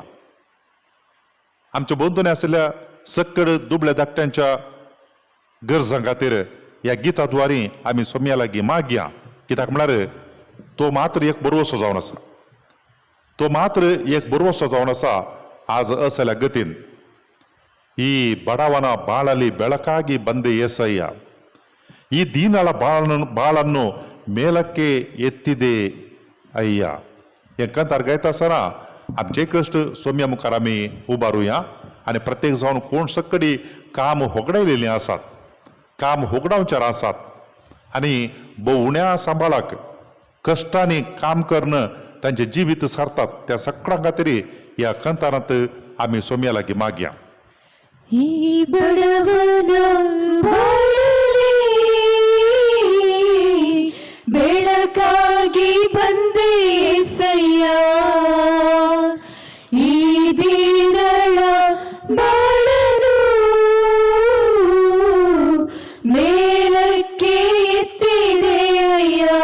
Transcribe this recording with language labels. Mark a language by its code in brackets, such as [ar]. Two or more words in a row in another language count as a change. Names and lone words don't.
[kok] आमच्या भोंवतणी आशिल्ल्या सक्कड दुबळ्या धाकट्यांच्या गरजां खातीर ह्या गिताद्वारी आमी सोम्या लागीं मागया. कित्याक म्हळ्यार तो मात्र एक बरवसो जावन आसा. तो मात्र एक बरवसो जावन आसा आज असल्या गतीन. [kn] ಈ ಬಡವನ ಬಾಳಲಿ ಬೆಳಕಾಗಿ ಬಂದೆ ಏಸಯ್ಯ. ಈ ದೀನಳ ಬಾಳನ್ನು ಮೇಲಕ್ಕೆ ಎತ್ತಿದೆ अय्या. [kok] हें कंतार गायता आसतना आमचे कश्ट सोम्या मुखार आमी उबारुया आनी प्रत्येक जावन कोण सक्कडी काम होगडायलेलीं आसात, काम होगडावच्यार आसात आनी उण्या सांबाळाक कश्टांनी काम करून तांचे जिवीत सारतात त्या सक्कडां खातीर ह्या कंतारांत आमी सोम्या लागीं मागया. [kn] ಈ ಬಡವನ ಬಾಳಲಿ ಬೆಳಕಾಗಿ ಬಂದೆ ಏಸಯ್ಯ. ಈ ದೀನಳ ಬಾಳನು ಮೇಲಕ್ಕೆ ಎತ್ತಿದೆ ಅಯ್ಯ.